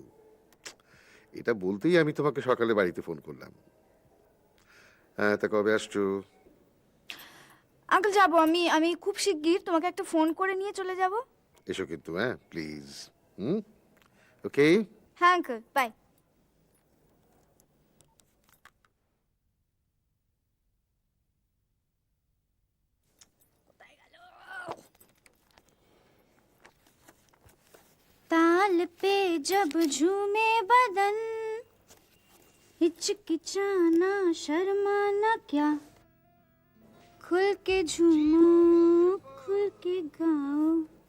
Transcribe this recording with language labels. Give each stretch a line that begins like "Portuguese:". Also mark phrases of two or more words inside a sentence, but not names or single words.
Bangla: এটা বলতেই আমি তোমাকে সকালে বাড়িতে ফোন করলাম। হ্যাঁ, তা কবে আসছো? আঙ্কেল যাবো আমি, আমি খুব শিগগির তোমাকে একটা ফোন করে নিয়ে চলে যাব। এসো কিন্তু, হ্যাঁ প্লিজ। ওকে। হ্যাঁ আঙ্কেল, বাই।
Hindi: ताल पे जब झूमे बदन, हिचकिचाना शर्माना क्या, खुल के झूमो खुल के गाओ।